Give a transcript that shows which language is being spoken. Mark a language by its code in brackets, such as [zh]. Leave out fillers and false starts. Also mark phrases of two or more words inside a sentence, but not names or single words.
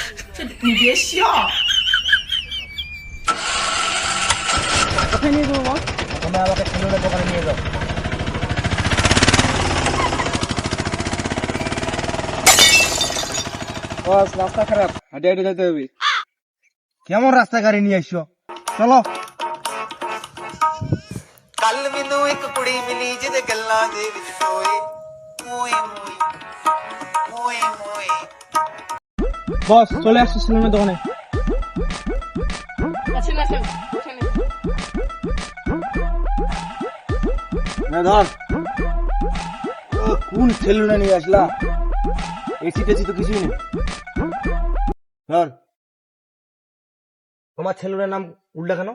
[bn] কোথায় নিয়ে যাবো বস? তুমি আমাকে সেলুনের দোকানে নিয়ে যাও। বস রাস্তা খারাপ, হাঁটে হাঁটে যেতে হবে। কেমন রাস্তা গাড়ি নিয়ে আসছো? চলো। [pa] ਕੱਲ ਮੈਨੂੰ ਇੱਕ ਕੁੜੀ ਮਿਲੀ ਜਿਹਦੇ ਗੱਲਾਂ ਦੇ ਵਿੱਚ ਟੋਏ ਮੋਏ ਮੋਏ ਮੋਏ ਮੋਏ [bn] বস চলে আসছি সেলুনের দোকানে। ধর, কোন সেলুনে নিয়ে আসলা? এসি টেসি তো কিছুই নেই। ধর, তোমার সেলুনের নাম উল্টা কেন?